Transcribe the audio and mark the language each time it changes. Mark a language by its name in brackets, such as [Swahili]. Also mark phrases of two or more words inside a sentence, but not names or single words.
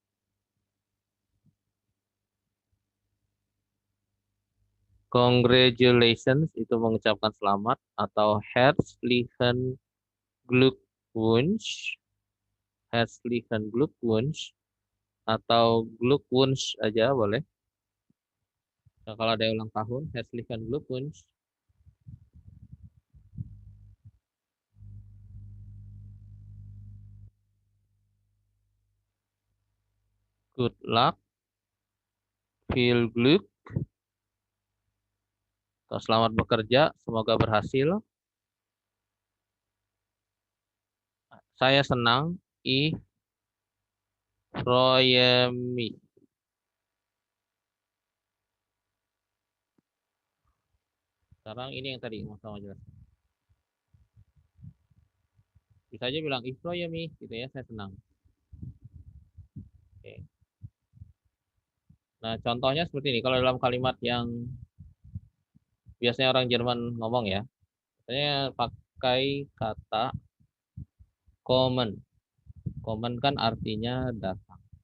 [Indonesian] Congratulations itu mengucapkan selamat atau [German] herzlichen Glückwunsch, herzlichen Glückwunsch [Indonesian] atau Glückwunsch aja boleh. Nah, kalau ada yang ulang tahun, [German] herzlichen Glückwunsch. [English] Good luck, [German] viel Glück, [Indonesian] atau selamat bekerja, semoga berhasil. Saya senang, [German] ich freue mich. [Indonesian] Sekarang ini yang tadi mau sama jelas. Bisa aja bilang [German] ich freue mich [Indonesian] gitu ya, saya senang. Oke. Nah, contohnya seperti ini. Kalau dalam kalimat yang biasanya orang Jerman ngomong ya, biasanya pakai kata kommen. Kommen kan artinya datang.